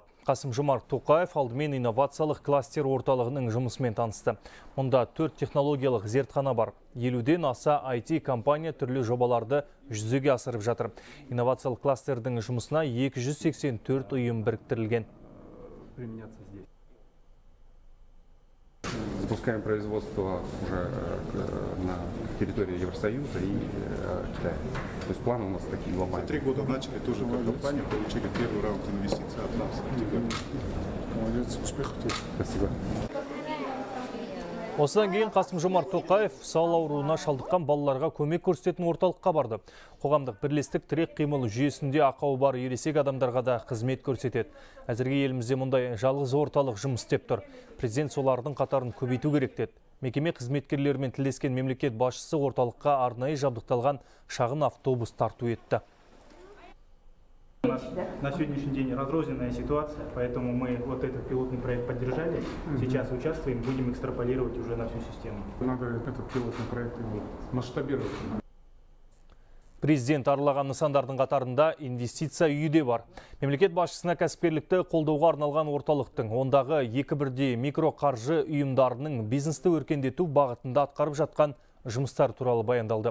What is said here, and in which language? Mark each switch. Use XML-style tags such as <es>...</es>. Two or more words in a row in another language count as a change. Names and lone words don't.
<kk>Қасым-Жомарт Тоқаев алдымен инновациялық кластер орталығының жұмысымен танысты. Мұнда 4 технологиялық зертхана бар. 50-ден аса IT компания түрлі жобаларды жүзеге асырып жатыр. Инновациялық кластердің жұмысына 284 ұйым біріктірілген.</kk> <ru>Запускаем производство уже на территории Евросоюза и Китая. То есть планы у нас такие глобальные. 3 года начали тоже как компания, получили первый раунд инвестиций от нас. Молодец, успехов тебе. Спасибо.</ru> <kk>Осыдан кейін Қасым-Жомарт Тоқаев сал ауруына шалдыққан балаларға көмек көрсететін орталыққа барды. Қоғамдық бірлестік тірек қимыл жүйесінде ақауы бар ересек адамдарға да қызмет көрсетеді. Әзірге елімізде мұндай жалғыз орталық жұмыс істеп тұр. Президент солардың қатарын көбейту керек деді. Мекеме қызметкерлерімен тілдескен мемлекет басшысы орталыққа арнайы жабдықталған шағын автобус тарту етті.</kk> <ru>У нас на сегодняшний день разрозненная ситуация, поэтому мы вот этот пилотный проект поддержали. Сейчас участвуем, будем экстраполировать уже на всю систему. Надо этот пилотный проект масштабировать.</ru> <kk>Президент аралаған нысандардың қатарында инвестиция үйі де бар. Мемлекет басшысына кәсіпкерлікті қолдауға арналған орталықтың ондағы 2 микроқаржы ұйымдарының бизнесті өркендету бағытында атқарып жатқан жұмыстар туралы баяндалды.</kk>